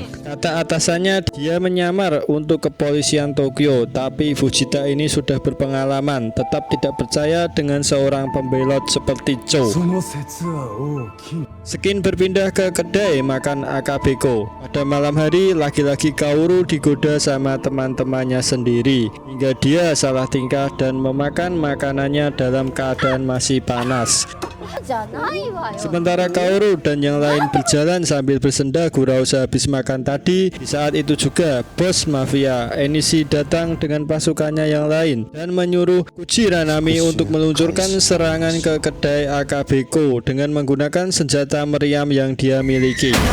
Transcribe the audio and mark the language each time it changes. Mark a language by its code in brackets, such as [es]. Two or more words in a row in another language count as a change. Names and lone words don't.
[id] Kata atasannya dia menyamar untuk kepolisian Tokyo, tapi Fujita ini sudah berpengalaman, tetap tidak percaya dengan seorang pembelot seperti Chou. Skin berpindah ke kedai makan Akabeko. Pada malam hari, laki-laki Kaoru digoda sama teman-temannya sendiri hingga dia salah tingkah dan memakan makanannya dalam keadaan masih panas. [ja] じゃないわよ。 [id] Sementara Kaoru dan yang lain berjalan sambil bersenda gurau sehabis makan tadi. Di saat itu juga bos mafia Enishi datang dengan pasukannya yang lain dan menyuruh Kujiranami untuk meluncurkan serangan ke kedai Akabeko dengan menggunakan senjata meriam yang dia miliki.